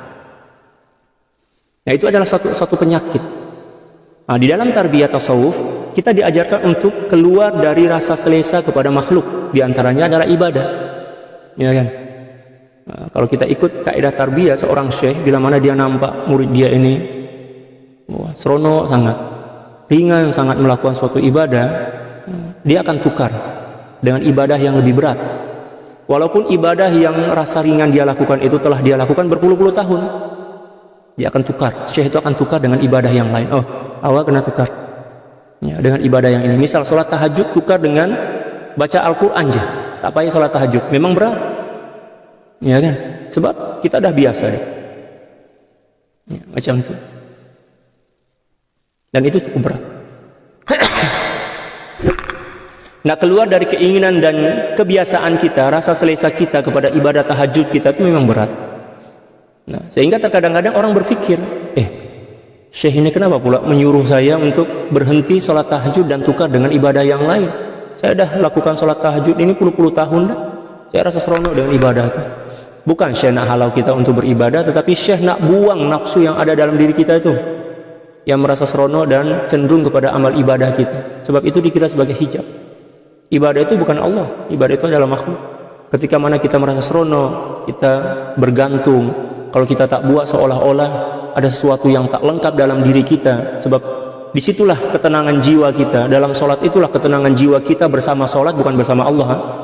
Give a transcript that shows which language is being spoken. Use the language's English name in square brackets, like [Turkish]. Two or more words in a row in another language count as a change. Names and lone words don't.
[Malay] Nah, itu adalah satu penyakit. Nah, di dalam tarbiyah tasawuf, kita diajarkan untuk keluar dari rasa selesa kepada makhluk, di antaranya adalah ibadah. Ya kan? Nah, kalau kita ikut kaidah tarbiyah seorang syekh, bila mana dia nampak murid dia ini seronok sangat, ringan sangat melakukan suatu ibadah, dia akan tukar dengan ibadah yang lebih berat. Walaupun ibadah yang rasa ringan dia lakukan itu telah dia lakukan berpuluh-puluh tahun, dia akan tukar. Syekh itu akan tukar dengan ibadah yang lain. Oh, awak kena tukar ya, dengan ibadah yang ini. Misal sholat tahajud tukar dengan baca Al-Quran aja, tak payah sholat tahajud, memang berat. Ya kan? Sebab kita dah biasa deh. Ya, macam itu. Dan itu cukup berat. Nah, keluar dari keinginan dan kebiasaan kita, rasa selesa kita kepada ibadah tahajud kita itu memang berat. Nah, sehingga terkadang-kadang orang berpikir, Syekh ini kenapa pula menyuruh saya untuk berhenti sholat tahajud dan tukar dengan ibadah yang lain? Saya dah lakukan sholat tahajud ini puluh-puluh tahun dah. Saya rasa seronok dengan ibadah itu. Bukan Syekh nak halau kita untuk beribadah, tetapi Syekh nak buang nafsu yang ada dalam diri kita itu, yang merasa seronok dan cenderung kepada amal ibadah kita. Sebab itu dikira sebagai hijab. Ibadah itu bukan Allah, ibadah itu adalah makhluk. Ketika mana kita merasa seronok, kita bergantung, kalau kita tak buat seolah-olah ada sesuatu yang tak lengkap dalam diri kita. Sebab disitulah ketenangan jiwa kita. Dalam sholat itulah ketenangan jiwa kita bersama sholat, bukan bersama Allah.